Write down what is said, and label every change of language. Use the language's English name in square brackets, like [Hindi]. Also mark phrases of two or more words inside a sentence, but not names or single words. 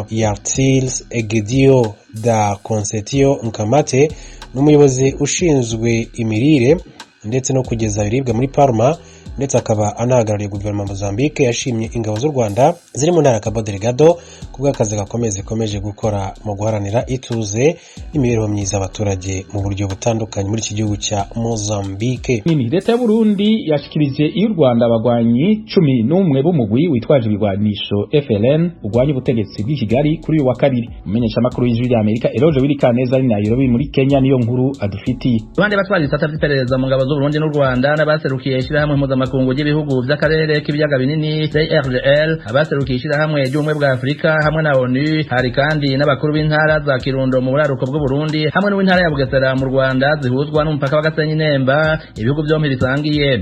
[Kinyarwanda] Yartils Egidio da Consetio Nkamate n'umuyobozi ushinzwe imirire ndetse no kugeza ibiribwa muri Parma ndetse akaba anahagarariye guverinoma ya Mozambique, yashimye ingabo z'u Rwanda ziri mu ntara ya Cabo Delgado kubw'akazi gakomeje gukora mu guharanira ituze n'imibereho myiza y'abaturage mu buryo butandukanye muri iki gihugu cya Mozambique. [Rundi] Leta y'u Burundi yashikirije y'u Rwanda abagwanyi 11 b'umugwi witwaje ibigwanisho FLN ugwanya ubutegetsi bw'i Kigali kuri uyu wa kabiri. Umenyesha makuru y'ijwi ry'Amerika Eroje Wirikaneza ari Nairobi muri Kenya niyo nkuru adufitiye. Abandi batwara isata by'iperereza mu ngabo z'u Burundi n'u Rwanda n'abaserukiye ishyirahamwe mpuzamakungu ry'ibihugu by'akarere k'ibiyaga binini CRGL, abaserukiye ishyirahamwe ry'ubumwe bwa Afurika hamwe na ONU, hari kandi n'abakuru b'intara za Kirundo mu buraruko bw'u Burundi hamwe n'intara ya Bugesera mu Rwanda zihuzwa n'umupaka wa Gasenyi Nemba, ibihugu byombi bisangiye.